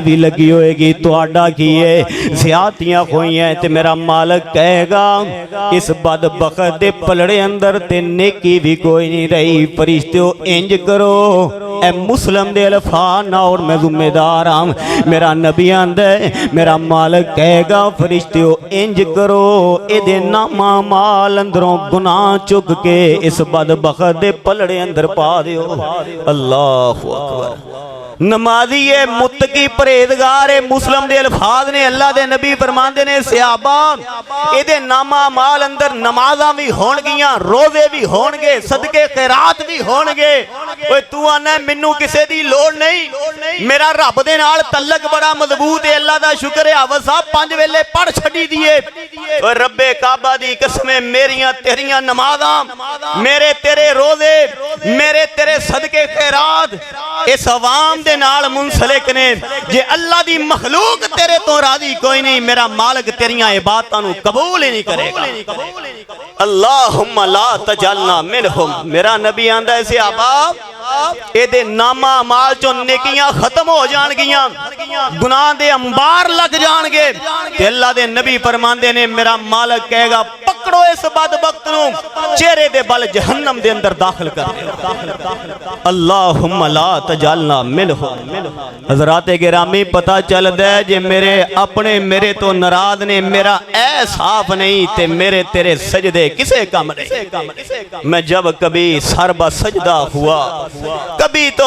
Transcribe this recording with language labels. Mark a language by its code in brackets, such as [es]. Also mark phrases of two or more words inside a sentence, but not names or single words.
[pa] بھی لگی ہوئے گی تہاڈا کی ہے زیادتیاں ہوئی ہیں تے میرا مالک کہے گا اس بدبخت دے پلڑے اندر تے نیکی بھی کوئی نہیں رہی فرشتیو انج کرو اے مسلم دے الفاظ نہ اور میں ذمہ دار ہوں میرا نبی آندہ ہے میرا مالک کہے گا فرشتیو انج کرو اے دے نامہ مال اندروں گناہ چک کے اس بدبخت دے پلڑے اندر پا دیو [ar] اللہ اکبر [pa] نمازی متقی پرہیزگار مسلم دے الفاظ نے اللہ دے نبی فرماندے نے صحابہ اے دے نامہ مال اندر نمازاں بھی ہون گیاں روزے بھی ہون گے صدقے خیرات بھی ہون گے اوے تو آنا ہے منوں کسے دی لوڑ نہیں میرا رب دے نال تعلق بڑا مضبوط ہے اللہ دا شکر ہے حافظ صاحب 5 ویلے پڑھ چھڈی دیے اوے رب کعبہ دی قسمیں میریاں تیریاں نمازاں میرے تیرے روزے میرے تیرے صدقے خیرات اس عوام دے نال منسلک نے جے اللہ دی مخلوق تیرے تو راضی کوئی نہیں میرا مالک تیریاں عبادتاں نو قبول ہی نہیں کرے گا [ar] اللہم لا تجعلنا منہم [pa] میرا نبی آندہ ہے صحابہ اے دے نامہ مال چو نیکیاں ختم ہو جان گیاں گناہ دے انبار لگ جان گے تے اللہ دے نبی فرماندے نے میرا مالک کہے گا پکڑو اس بدبخت نو چہرے دے بل جہنم دے اندر داخل کر دے [ar] اللہم لا تجعلنا منہم [pa] حضرات گرامی پتہ چل دے جے میرے اپنے میرے تو ناراض نے میرا اے صاف نہیں تے میرے تیرے سجدے کسے کم نہیں میں جب کبھی سر بسجدہ ہوا کبھی تو